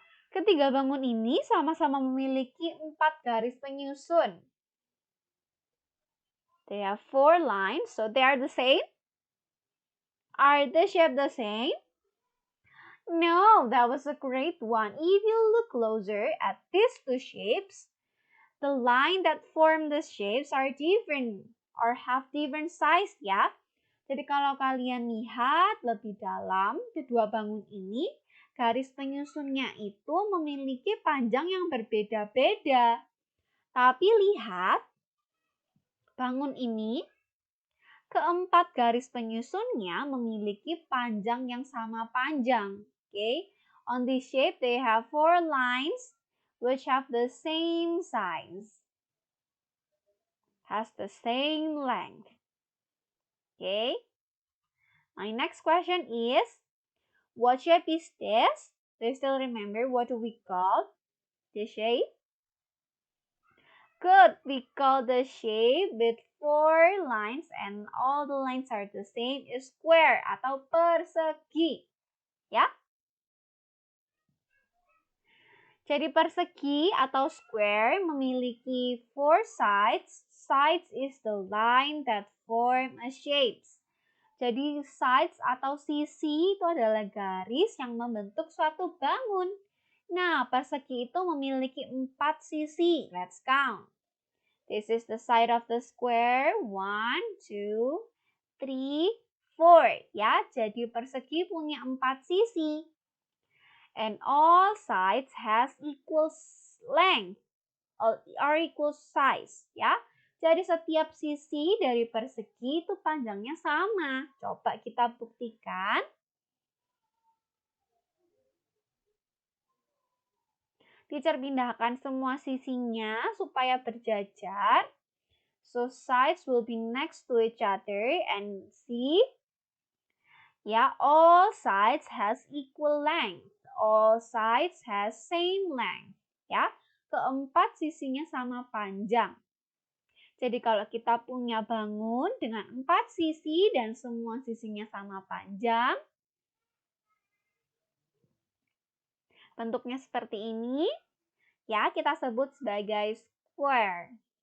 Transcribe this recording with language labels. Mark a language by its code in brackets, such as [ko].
[id] Ketiga bangun ini sama-sama memiliki 4 garis penyusun. [en] They have 4 lines, so they are the same. Are the shapes the same? No, that was a great one. If you look closer at these two shapes, the line that form the shapes are different or have different size ya. [id] Jadi kalau kalian lihat lebih dalam, kedua bangun ini, garis penyusunnya itu memiliki panjang yang berbeda-beda. Tapi lihat, bangun ini, keempat garis penyusunnya memiliki panjang yang sama panjang. [en] Okay? On this shape, they have 4 lines which have the same size. Has the same length. Okay? My next question is, what shape is this? Do you still remember what we call the shape? Good, we call the shape with 4 lines and all the lines are the same is square atau persegi. [id] Ya? Jadi persegi atau square memiliki 4 sides. [en] Sides is the line that form a shape. [id] Jadi sides atau sisi itu adalah garis yang membentuk suatu bangun. Nah, persegi itu memiliki 4 sisi. [en] Let's count. This is the side of the square. 1, 2, 3, 4. Ya, jadi persegi punya 4 sisi. And all sides has equal length or equal size. [id] Ya, jadi setiap sisi dari persegi itu panjangnya sama. Coba kita buktikan. Teacher pindahkan semua sisinya supaya berjajar. [en] So sides will be next to each other and see. Ya, all sides has equal length. All sides has same length. [id] Ya, keempat sisinya sama panjang. Jadi kalau kita punya bangun dengan 4 sisi dan semua sisinya sama panjang, bentuknya seperti ini, ya kita sebut sebagai square.